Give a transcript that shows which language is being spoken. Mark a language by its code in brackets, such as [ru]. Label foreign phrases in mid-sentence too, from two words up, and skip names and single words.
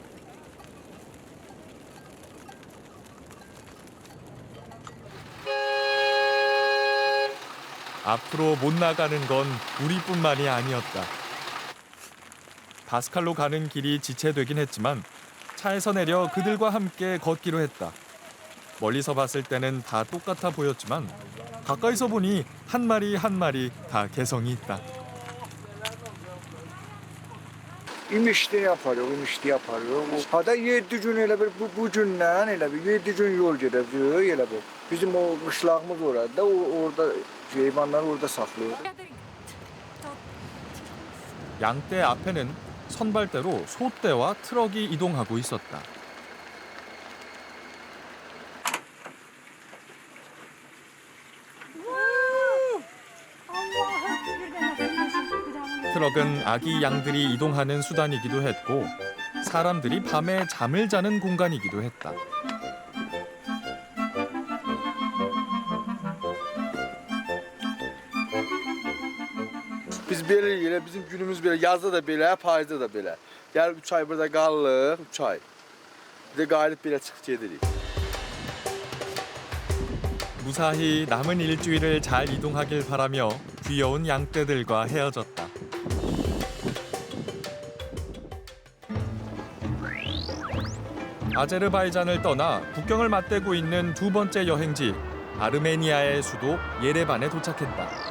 [ko] 앞으로 못 나가는 건 우리뿐만이 아니었다. 바스칼로 가는 길이 지체되긴 했지만 차에서 내려 그들과 함께 걷기로 했다. 멀리서 봤을 때는 다 똑같아 보였지만 가까이서 보니 한 마리 한 마리 다 개성이 있다. [az] İmişli yaparıq. Hada 7 gün elə bir bu gündən elə bir 7 gün yol gedəcək elə bu. Bizim o qışlağımız orada, orada heyvanları orada saxlayır. [ko] 양떼 앞에는 선발대로 소떼와 트럭이 이동하고 있었다. 트럭은 아기 양들이 이동하는 수단이기도 했고 사람들이 밤에 잠을 자는 공간이기도 했다. [az] Biz belə elə bizim günümüz belə, yazda da belə, payızda da belə. Gəlib 3 ay burada qalırıq, 3 ay. Bir də qayıdıb belə çıxıb gedirik. [ko] 무사히 남은 일주일을 잘 이동하길 바라며 귀여운 양떼들과 헤어졌다. 아제르바이잔을 떠나 국경을 맞대고 있는 두 번째 여행지 아르메니아의 수도 예레반에 도착했다.